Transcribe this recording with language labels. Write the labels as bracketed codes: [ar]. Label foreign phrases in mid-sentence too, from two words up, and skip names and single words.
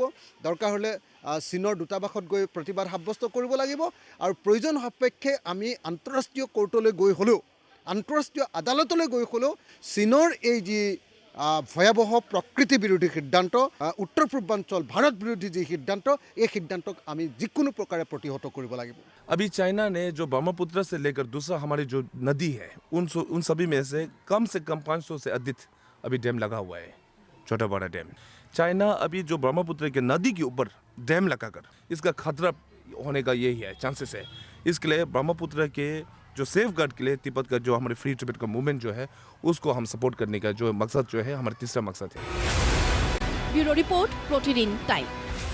[as] দৰকাৰ হ'লে চীনৰ দূতাবাসত গৈ প্ৰতিবাদ সাব্যস্ত কৰিব লাগিব, আৰু প্ৰয়োজন সাপেক্ষে আমি আন্তঃৰাষ্ট্ৰীয় কোৰ্টলৈ গৈ হ'লেও, আন্তঃৰাষ্ট্ৰীয় আদালতলৈ গৈ হ'লেও চীনৰ এই যি ভয়াৱহ প্ৰকৃতি বিৰোধী সিদ্ধান্ত, উত্তৰ পূৰ্বাঞ্চল ভাৰত বিৰোধী যি সিদ্ধান্ত, এই সিদ্ধান্তক আমি যিকোনো প্ৰকাৰে প্ৰতিহত কৰিব লাগিব। [hi] अभी चाइना ने जो ब्रह्मपुत्र से लेकर दूसरा हमारी जो नदी है उन सभी में से कम 500 से अधिक अभी डैम लगा हुआ है, छोटा बड़ा डैम। चाइना अभी जो ब्रह्मपुत्र के नदी के ऊपर डैम लगाकर इसका खतरा होने का यही है, चांसेस है। इसके लिए ब्रह्मपुत्र के जो सेफ गार्ड के लिए तिब्बत का जो हमारे [en] free Tibet [hi] का मूवमेंट जो है उसको हम सपोर्ट करने का जो मकसद जो है हमारा तीसरा मकसद है। [as] ব্যুরো রিপোর্ট, প্রতিদিন টাইম।